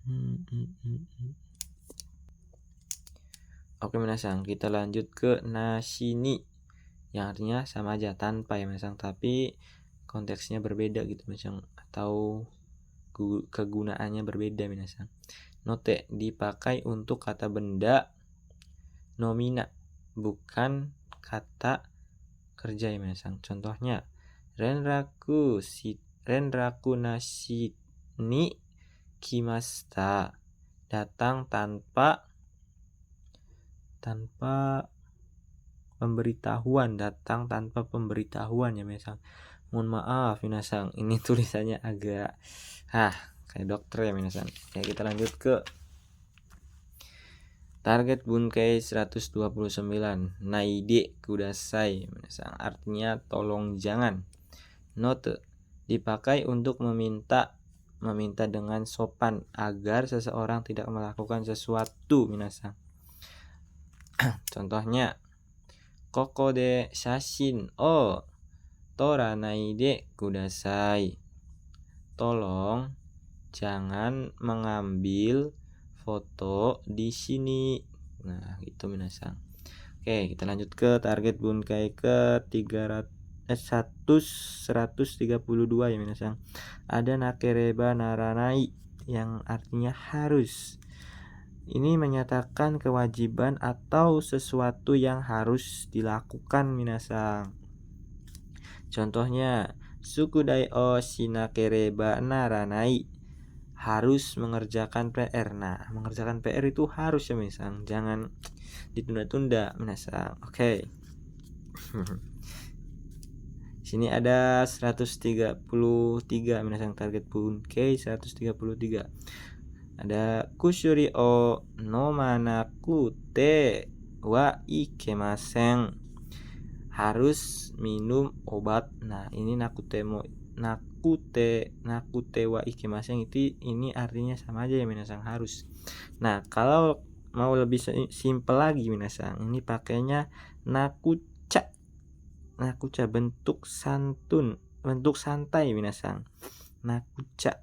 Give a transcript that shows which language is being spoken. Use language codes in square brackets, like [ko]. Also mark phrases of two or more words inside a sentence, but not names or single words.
[id] Oke minasang, kita lanjut ke nashini yang artinya sama aja tanpa ya minasang, tapi konteksnya berbeda gitu minasang, atau kegunaannya berbeda minasang. Note, dipakai untuk kata benda nomina, bukan kata kerja ya minasang. Contohnya, [ja] 連絡なしに来ました, [id] datang tanpa pemberitahuan, datang tanpa pemberitahuan ya minasang. Mohon maaf minasang, ini tulisannya agak kayak dokter ya minasang. Oke, kita lanjut ke target bunkai 129. [ja] ないでください [id] minasang, artinya tolong jangan. Note, dipakai untuk meminta dengan sopan agar seseorang tidak melakukan sesuatu minasang. [ja] Contohnya, ここで写真を撮らないでください, [id] tolong jangan mengambil foto di sini. Nah, gitu minasang. Oke, kita lanjut ke target bunkai ke 132 ya minasang. Ada [ja] なければならない [id] yang artinya harus. Ini menyatakan kewajiban atau sesuatu yang harus dilakukan minasang. Contohnya, [ja] 宿題をしなければならない, [id] harus mengerjakan PR. Nah, mengerjakan PR itu harus ya minasang, jangan ditunda-tunda minasang. Oke. Sini ada 133 minasang, target bunkai 133. [ja] Ada 薬を飲まなくてはいけません, [id] harus minum obat. Nah, ini [ja] なくてはいけません [id] itu ini artinya sama aja ya minasang, harus. Nah, kalau mau lebih simpel lagi minasang, ini pakainya nakucha, bentuk santai minasang, nakucha.